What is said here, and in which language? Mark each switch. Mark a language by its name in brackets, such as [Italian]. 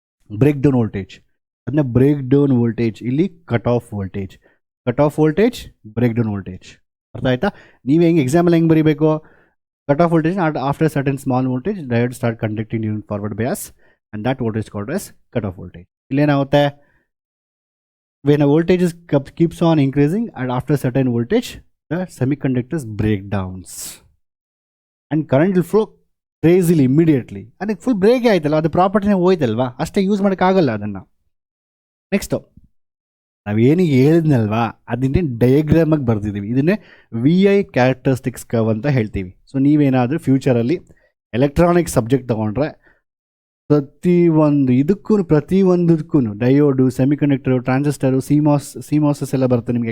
[Kannada] Break down voltage, ಅದನ್ನ break down voltage, ಇಲ್ಲಿ cut off voltage, break down voltage. ಅರ್ಥ ಆಯ್ತಾ? ನೀವು ಹೆಂಗೆ ಎಕ್ಸಾಂಪಲ್ ಹೆಂಗೆ ಬರೀಬೇಕು, [English] Cut off voltage after certain small voltage diode start conducting during forward bias and that voltage called as cut off voltage. ಇಲ್ಲೇನಾಗುತ್ತೆ, when a voltage keeps on increasing and after certain voltage the semiconductors break downs and current will flow crazily immediately. [Kannada] and full break ಆಯ್ತಲ್ಲ, ಅದು ಪ್ರಾಪರ್ಟಿನೇ ಹೋಯ್ತಲ್ವಾ, ಅಷ್ಟೇ use ಮಾಡೋಕ್ಕಾಗಲ್ಲ ಅದನ್ನು. Next ನಾವೇನಿಗೆ ಹೇಳಿದ್ನಲ್ವಾ, ಅದನ್ನೇ ಡಯಾಗ್ರಾಮಾಗಿ ಬರ್ತಿದ್ದೀವಿ. ಇದನ್ನೇ VI characteristics curve ಅಂತ ಹೇಳ್ತೀವಿ. ಸೊ ನೀವೇನಾದರೂ ಫ್ಯೂಚರಲ್ಲಿ ಎಲೆಕ್ಟ್ರಾನಿಕ್ ಸಬ್ಜೆಕ್ಟ್ ತೊಗೊಂಡ್ರೆ ಪ್ರತಿಯೊಂದಕ್ಕೂ ಡಯೋಡು, ಸೆಮಿಕಂಡಕ್ಟರು, ಟ್ರಾನ್ಸಿಸ್ಟರು, ಸಿಮಾಸಸ್ ಎಲ್ಲ ಬರುತ್ತೆ ನಿಮಗೆ.